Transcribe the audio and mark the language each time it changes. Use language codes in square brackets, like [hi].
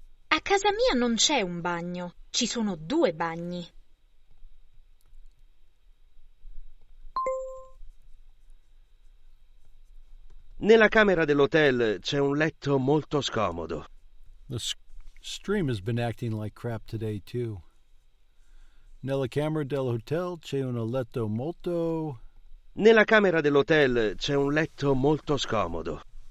[it] A casa mia non c'è un bagno, ci sono 2 bagni. Nella camera dell'hotel c'è un letto molto scomodo. [en] The stream has been acting like crap today, too. [it] Nella camera del hotel c'è un letto molto. Nella camera dell'hotel c'è un letto molto scomodo.